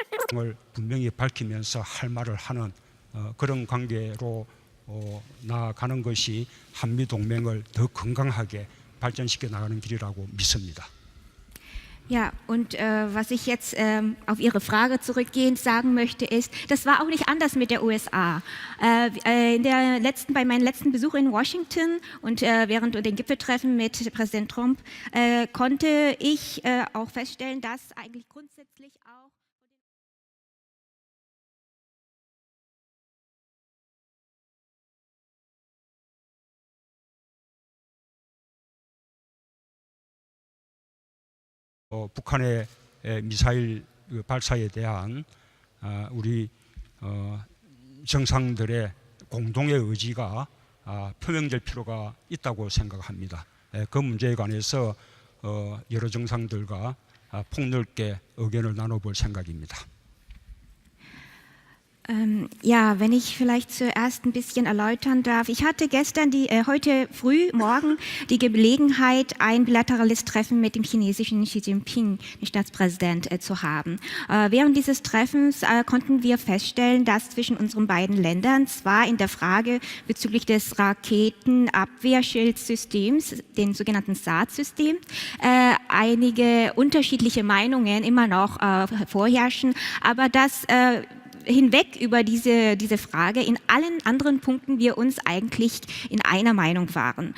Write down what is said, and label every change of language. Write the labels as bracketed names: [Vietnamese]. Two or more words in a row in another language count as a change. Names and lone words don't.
[Korean] 을 분명히 밝히면서 할 말을 하는 그런 관계로 나아가는 것이 한미 동맹을 더 건강하게 발전시켜 나가는 길이라고 믿습니다. [German] Ja, und was ich jetzt auf Ihre Frage zurückgehend sagen möchte, ist, das war auch nicht anders mit der USA. Bei meinem letzten Besuch in Washington und während den Gipfeltreffen mit Präsident Trump konnte ich auch feststellen, dass eigentlich grundsätzlich auch [Korean] 북한의 미사일 발사에 대한 우리 정상들의 공동의 의지가 표명될 필요가 있다고 생각합니다. 그 문제에 관해서 여러 정상들과 폭넓게 의견을 나눠볼 생각입니다. [German] Ja, wenn ich vielleicht zuerst ein bisschen erläutern darf. Ich hatte heute morgen die Gelegenheit, ein bilaterales Treffen mit dem chinesischen Xi Jinping, dem Staatspräsident, zu haben. Während dieses Treffens konnten wir feststellen, dass zwischen unseren beiden Ländern zwar in der Frage bezüglich des Raketenabwehrschildsystems, den sogenannten SAD-System, einige unterschiedliche Meinungen immer noch vorherrschen, aber dass hinweg über diese Frage in allen anderen Punkten wir uns eigentlich in einer Meinung waren.